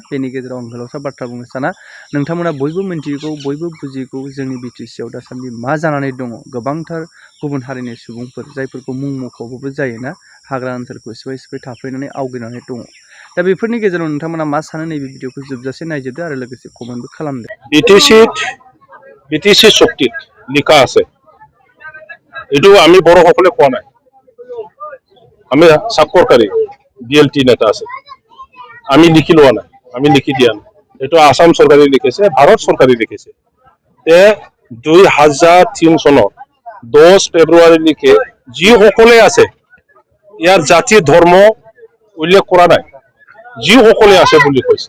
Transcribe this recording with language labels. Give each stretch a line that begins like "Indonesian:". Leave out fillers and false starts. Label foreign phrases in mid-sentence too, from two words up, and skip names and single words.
Bodo: बेनि गेजेराव आं गोलावथार बाथ्रा बुंनो साना। नोंथांमोना बयबो मिन्थिगौ, बयबो बुजिगौ जोंनि बिटिसिआव दासान्दि मा जानानै दङ। गोबांथार गुबुन हारिनि सुबुंफोर जायफोरखौ मुं मख'बाबो जायोना, हाग्रा ओनसोलखौ सिफाय सिफाय थाफैनानै आवग्रिनानै दङ। दा बेफोरनि गेजेराव नोंथांमोना मा सानो नैबे भिडिअखौ जोबजासे नायजोबदो आरो लोगोसे कमेन्टबो खालामदो।
Assamese: বিটিসি চুক্তিত লিখা আছে, এটো আমি বড়সকলে কোৱা নাই, আমি সাব সরকারি বিএলটি নেতা আছে, আমি লিখি লোৱা নাই, আমি লিখি দিয়া নাই। এটো আসাম সরকারে লিখেছে, ভারত সরকারে লিখেছে। 2003 চনৰ 10 ফেব্ৰুৱাৰীলৈকে যিসকলে আছে, ইয়াৰ জাতি ধৰ্ম উল্লেখ কৰা নাই, যিসকলে আছে বুলি কৈছে।